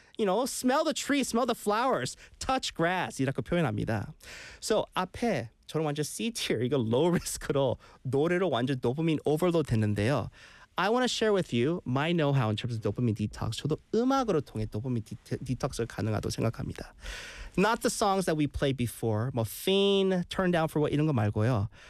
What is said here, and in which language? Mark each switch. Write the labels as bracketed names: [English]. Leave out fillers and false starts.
[English] You know, smell the tree, smell the flowers, touch grass. [Korean] 이렇게 표현합니다. So 앞에 저는 완전 C-tier, 이거 low risk로 노래로 완전 도파민 overload 됐는데요. [English] I want to share with you my know-how in terms of dopamine detox. [Korean] 저도 음악으로 통해 도파민 디톡스를 가능하다고 생각합니다. [English] Not the songs that we played before, 뭐 Fiend, Turn Down For What [Korean] 이런 거 말고요.